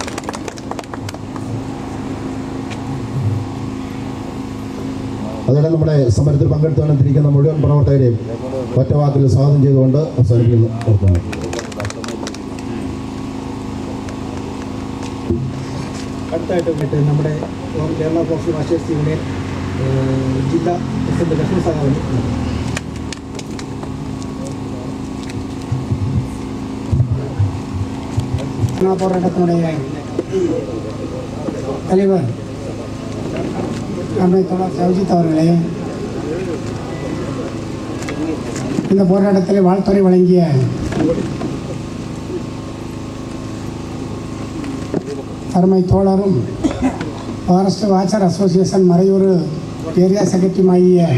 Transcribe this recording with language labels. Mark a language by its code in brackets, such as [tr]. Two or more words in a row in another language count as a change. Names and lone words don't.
[ml] അതോടെ നമ്മുടെ സമരത്തിൽ പങ്കെടുത്തുകൊണ്ടിരിക്കുന്ന മുഴുവൻ പ്രവർത്തകരെയും ഒറ്റ വാക്കിൽ സ്വാഗതം ചെയ്തുകൊണ്ട് അവസാനിപ്പിക്കുന്നു. അടുത്തായിട്ട് നമ്മുടെ കേരള പോസ്റ്റൽ മാസ്റ്റേഴ്സ് യൂണിയൻ ജില്ലാ പ്രസിഡന്റ് ലക്ഷ്മൺ സഖാവിന് [ta] போராட்டத்தினுடைய தலைவர் அருமை தோழர் சவிஜித் அவர்களே, இந்த போராட்டத்தில் வாழ்த்துறை வழங்கிய அருமை தோழரும் ஃபாரஸ்ட் வாச்சர் அசோசியேஷன் மறையூர் ஏரியா செக்ரட்டரியுமாகிய